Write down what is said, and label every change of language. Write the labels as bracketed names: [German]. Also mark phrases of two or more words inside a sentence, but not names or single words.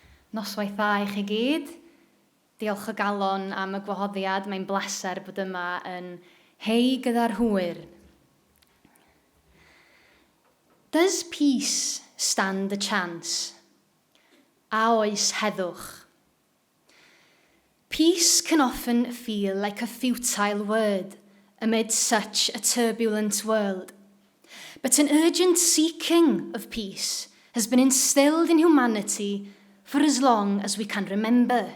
[Welsh] Noswaith dda i chi gyd. Diolch o galon am y gwahoddiad. Mae'n bleser bod yma yn hei gyda'r hwyr. [English] Does peace stand a chance? [Welsh] A oes heddwch? [English] Peace can often feel like a futile word amid such a turbulent world. But an urgent seeking of peace has been instilled in humanity for as long as we can remember.